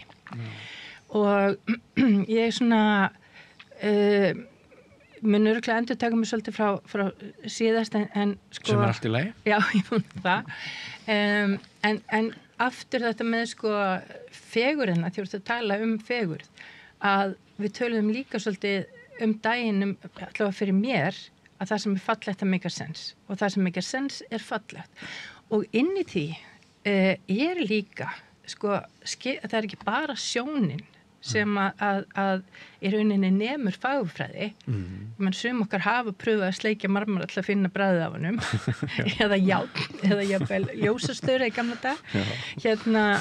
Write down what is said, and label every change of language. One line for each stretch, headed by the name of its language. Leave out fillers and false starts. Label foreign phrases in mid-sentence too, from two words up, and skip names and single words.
Icelandic: Og ég svona mun örugglega endurtaka mig svolítið frá síðast en sko... Sem allt í lagi? Já, ég mun það. En aftur þetta með sko fegurina, því að tala fegurð, að við töluðum líka svolítið daginn allavega fyrir mér, að það sem fallegt
English: make a sense
Icelandic: og það sem
English: make a sense
Icelandic: fallegt. Og inn í því líka, sko, það ekki bara sjónin sem að í rauninni nemur fagurfræði. Menn sum okkar hafa pröfað að sleikja marmara til að finna bragðið af honum eða jafnvel ljósastaura í gamla dag.